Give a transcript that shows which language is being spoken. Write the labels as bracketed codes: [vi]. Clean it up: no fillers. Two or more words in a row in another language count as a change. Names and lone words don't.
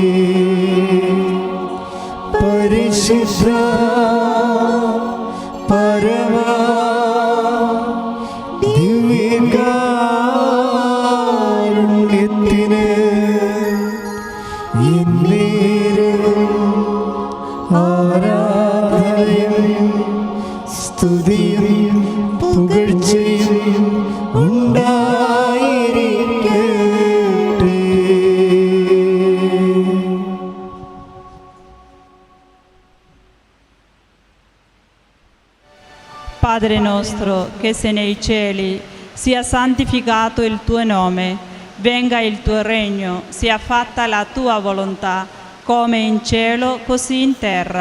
[ml] പരിശുദ്ധ പരമ ദിവ്യകാരുണ്യത്തിന് എന്നേരും ആരാധനയും സ്തുതിയും പുകഴ്ചയും ഉണ്ടായിരിക്കട്ടെ. [it] Padre nostro che sei nei cieli, sia santificato il tuo nome, venga il tuo regno, sia fatta la tua volontà, come in cielo così in terra.